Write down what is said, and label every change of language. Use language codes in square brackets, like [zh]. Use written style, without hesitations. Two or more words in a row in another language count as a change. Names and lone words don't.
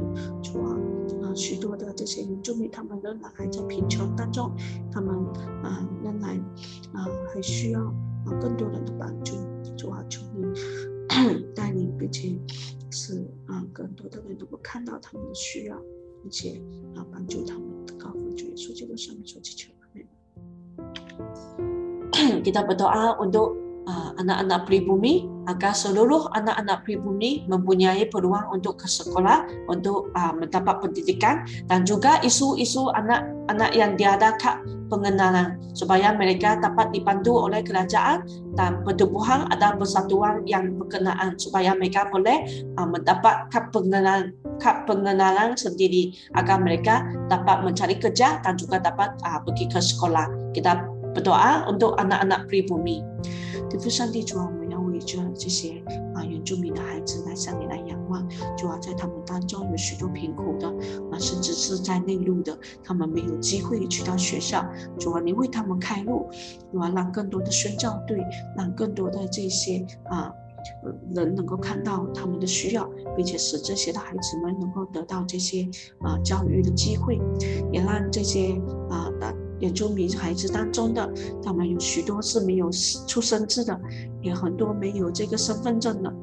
[zh] 主啊，许多的这些原住民他们仍然还在贫穷当中，他们仍然还需要更多人的帮助。主啊，求你带领，并且使更多的人能够看到他们的需要，并且帮助他们。祷告奉主耶稣基督圣名所祈求，阿们。 [ms] Kita berdoa untuk anak-anak pribumi agar seluruh anak-anak pribumi mempunyai peluang untuk ke sekolah, untuk mendapat pendidikan, dan juga isu-isu anak-anak yang tiada kad pengenalan supaya mereka dapat dibantu oleh kerajaan dan pertubuhan atau persatuan yang berkenaan supaya mereka boleh mendapat kad pengenalan sendiri agar mereka dapat mencari kerja dan juga dapat pergi ke sekolah. Kita berdoa untuk anak-anak pribumi. [zh] 天父上帝，主啊，我们要为着这些原住民的孩子来向你来仰望。主啊，在他们当中有许多贫苦的甚至是在内陆的，他们没有机会去到学校。主啊，你为他们开路，主啊，让更多的宣教队，让更多的这些人能够看到他们的需要，并且使这些的孩子们能够得到这些教育的机会，也让这些原住民孩子当中的，他们有许多是没有出生证的，也很多没有这个身份证的。